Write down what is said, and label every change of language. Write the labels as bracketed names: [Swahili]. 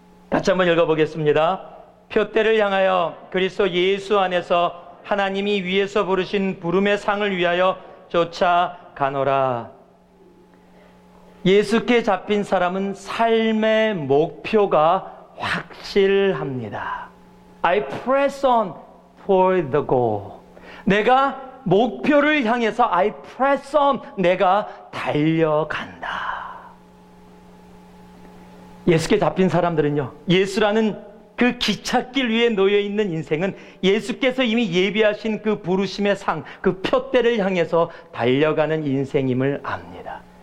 [Korean] 같이 한번 읽어보겠습니다. 표대를 향하여 그리스도 예수 안에서 하나님이 위에서 부르신 부름의 상을 위하여 쫓아가노라. 예수께 잡힌 사람은 삶의 목표가 확실합니다. [English] I press on toward the goal. [Korean] 내가 목표를 향해서 [English] I press on, [Korean] 내가 달려간다. 예수께 잡힌 사람들은요, 예수라는 그 기찻길 위에 놓여있는 인생은 예수께서 이미 예비하신 그 부르심의 상, 그 표대를 향해서 달려가는 인생임을 압니다.